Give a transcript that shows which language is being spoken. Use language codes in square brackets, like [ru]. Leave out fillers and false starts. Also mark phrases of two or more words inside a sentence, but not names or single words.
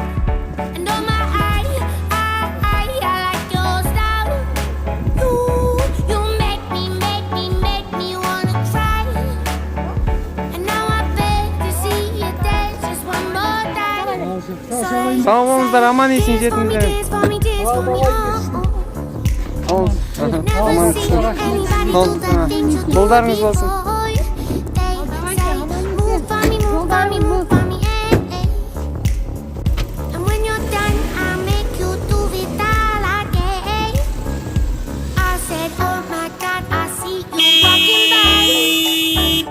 [en] And oh my, I like your style. You make me wanna cry. And now I beg to see you dance just one more time. [kk] Sağ olыңыздар, аман есен жетіңіздер. [en] Dance for me, [kk] Ол аман есен. Жолдарыңыз болсын. [en] Move for me, And when you're done, I'll make you do it all again. I said, oh my God, I see you walking by.